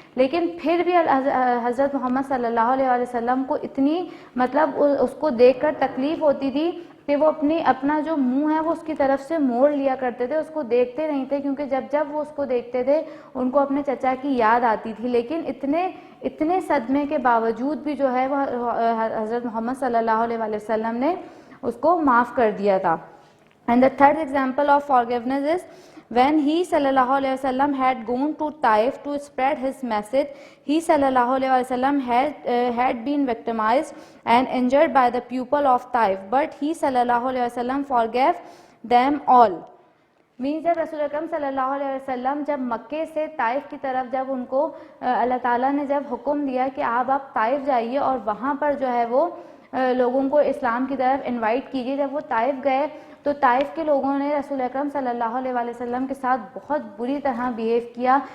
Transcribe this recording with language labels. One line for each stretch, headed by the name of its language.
Urdu: لیکن پھر بھی حضرت محمد صلی اللہ علیہ وسلم کو اتنی اس کو دیکھ کر تکلیف ہوتی تھی کہ وہ اپنا جو منہ ہے وہ اس کی طرف سے موڑ لیا کرتے تھے, اس کو دیکھتے نہیں تھے, کیونکہ جب وہ اس کو دیکھتے تھے ان کو اپنے چچا کی یاد آتی تھی. لیکن اتنے صدمے کے باوجود بھی جو ہے وہ حضرت محمد صلی اللہ علیہ وسلم نے اس کو معاف کر دیا تھا.
English: And the third example of forgiveness is when he sallallahu alaihi wasallam had gone to Taif to spread his message, he sallallahu alaihi wasallam had been victimized and injured by the people of Taif, but he sallallahu alaihi wasallam forgave them all.
Urdu: جب رسول اکرم صلی اللہ علیہ وسلم جب مکے سے طائف کی طرف جب ان کو اللہ تعالیٰ نے جب حکم دیا کہ آپ طائف جائیے اور وہاں پر جو ہے وہ لوگوں کو اسلام کی طرف انوائٹ کیجیے, جب وہ طائف گئے تو طائف کے لوگوں نے رسول اکرم صلی اللہ علیہ وسلم کے ساتھ بہت بری طرح بیہیو کیا.